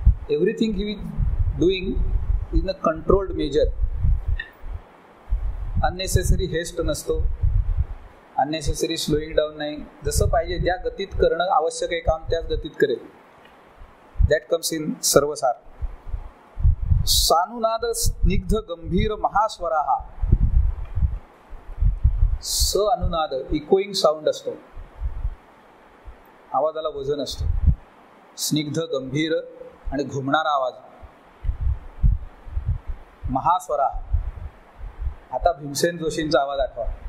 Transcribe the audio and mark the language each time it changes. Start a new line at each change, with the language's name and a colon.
English: Everything he doing in a controlled measure. Unnecessary haste
Marathi: नसतो,
English: unnecessary slowing down
Marathi: नाही. जसं पाहिजे ज्या गतीत करणं आवश्यक आहे काम, त्याच गतीत करेल.
English: That comes in सर्वसार.
Sanskrit: सानुनाद स्निग्ध गंभीर महास्वराः.
Marathi: स अनुनाद,
English: echoing sound
Marathi: असतो, आवाजाला वजन असतं. स्निग्ध, गंभीर आणि घुमणारा आवाज. महास्वरा. आता भीमसेन जोशींचा आवाज आठवा.